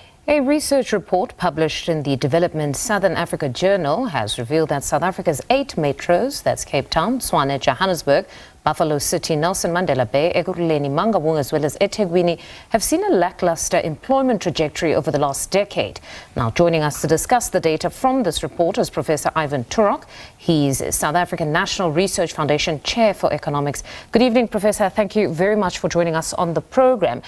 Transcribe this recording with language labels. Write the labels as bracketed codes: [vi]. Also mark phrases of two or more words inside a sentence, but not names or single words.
[en] A research report published in the Development Southern Africa Journal has revealed that South Africa's 8 metros, that's Cape Town, Tshwane, Johannesburg, Buffalo City, Nelson Mandela Bay, Ekurhuleni, Mangaung, as well as eThekwini, have seen a lackluster employment trajectory over the last decade. Now, joining us to discuss the data from this report is Professor Ivan Turok. He's South African National Research Foundation Chair for Economics. Good evening, Professor. Thank you very much for joining us on the program.